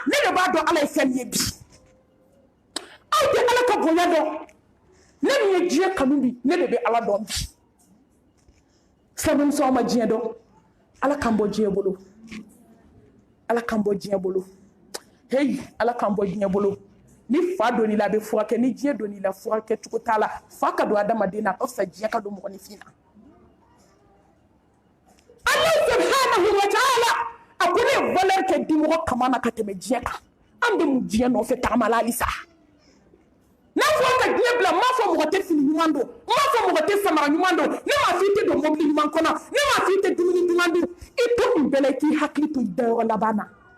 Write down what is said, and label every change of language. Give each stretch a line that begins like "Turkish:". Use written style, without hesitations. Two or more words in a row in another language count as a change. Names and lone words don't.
Bambara: de b'a dɔn ala ye fɛn ye bi aw tɛ ala ka bonya dɔn ne min ye diɲɛ kanu bi ne de bɛ ala dɔn bi sababu aw ma diɲɛ dɔn ala k'an bɔ diɲɛ bolo ala k'an bɔ diɲɛ bolo hey ala k'an bɔ diɲɛ bolo ni fa donn'i la a bɛ furakɛ ni diɲɛ donn'i la furakɛ cogo t'a la fa ka don adamaden na a ka fisa diɲɛ ka don mɔgɔninfin na
Arabic: الله سبحانه وتعالى
Bambara: a ko ne ye valeur kɛ dimɔgɔ kama na ka tɛmɛ diɲɛ kan an bɛ mun diɲɛ nɔfɛ tagama la halisa n'a fɔ ka diɲɛ bila m'a fɔ mɔgɔ tɛ fini ɲuman don m'a fɔ mɔgɔ tɛ samara ɲuman don ne m'a fɔ i tɛ don mobili ɲuman kɔnɔ ne m'a fɔ i tɛ dumuni duman dun i to nin bɛɛ la i k'i hakili to i dayɔrɔ laban na